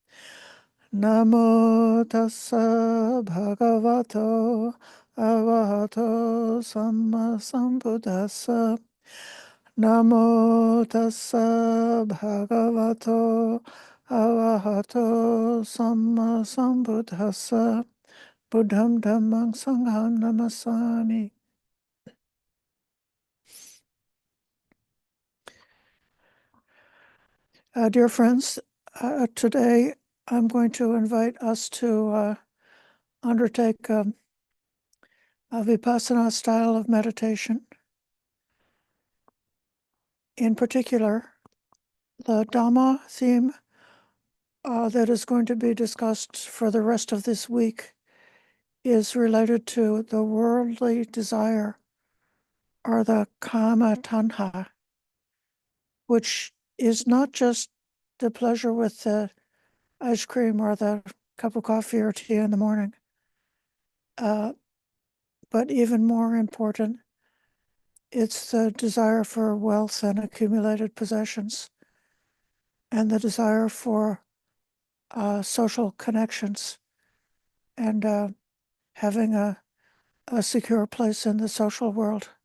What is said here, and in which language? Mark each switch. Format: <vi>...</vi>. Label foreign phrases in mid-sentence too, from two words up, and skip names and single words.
<pi>Namo tassa bhagavato arahato sammasambuddhassa. Namo tassa bhagavato arahato sammasambuddhassa. Buddham dhammang sangham namasami.</pi> <en>Dear friends, today I'm going to invite us to undertake a Vipassana style of meditation. In particular, the Dhamma theme that is going to be discussed for the rest of this week is related to the worldly desire, or the</en> <pi>kama tanha,</pi> <en>which is not just the pleasure with the ice cream or the cup of coffee or tea in the morning, but even more important, it's the desire for wealth and accumulated possessions, and the desire for social connections, and having a secure place in the social world,</en>